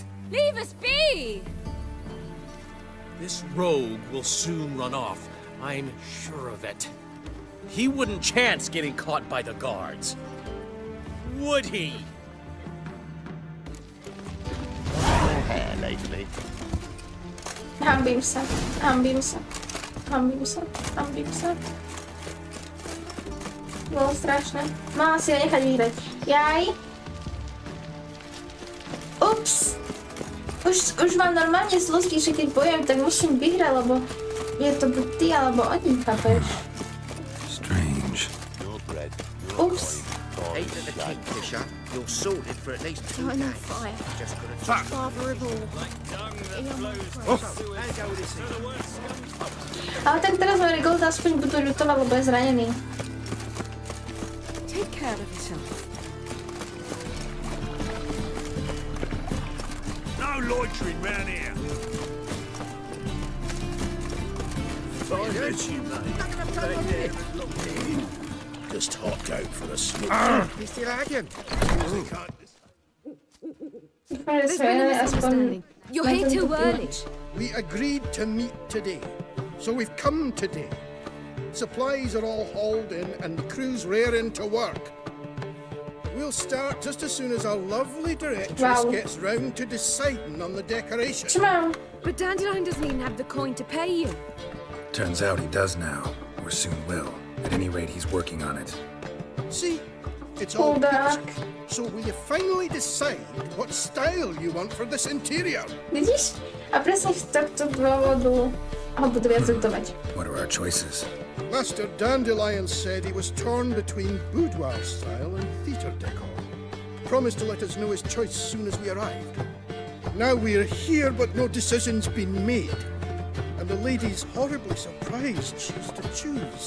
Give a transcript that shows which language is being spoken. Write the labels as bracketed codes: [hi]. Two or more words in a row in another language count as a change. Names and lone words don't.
[en] Leave us be! This rogue will soon run off. I'm sure of it. He wouldn't chance getting caught by the guards. Would he? Hair lately. [sk] Hambím sa. Hambím sa. Hambím sa. Hambím sa. Bolo strašné. Mala si ho nechať vyhrať. Jaj. Ups. Už mám normálne zlosky, že keď bojujem, tak musím vyhrať, lebo je to buď ty, alebo oni, chápeš? [en] Strange. [sk] Ups. [en] Eight at the Kingfisher, you're sorted for at least 2 Eternal days. fire, Just got to father of all. [sk] Ale tak teraz Marigold aspoň budú ľutovať, lebo je zranený. [en] Take care of yourself. No loitering round here. Just hopped out for a smoke. He's still lagging. There's been a misunderstanding. You're here too early. We agreed to meet today, so we've come today. Supplies are all hauled in and the crew's raring to work. We'll start just as soon as our lovely directress Wow. gets round to deciding on the decoration. [sk] Čo mám? [en] But Dandelion doesn't even have the coin to pay you. Turns out he does now, or soon will. At any rate, he's working on it. See, it's all [sk] Chudák. [en] picture. So will you finally decide what style you want for this interior? [sk] Vidíš? A presne z tohto dôvodu ho budú viac ľutovať. [en] What are our choices? Master Dandelion said he was torn between boudoir style and theatre decor. Promised to let us know his choice as soon as we arrived. Now we're here, but no decision's been made. And the lady's horribly surprised she's to choose.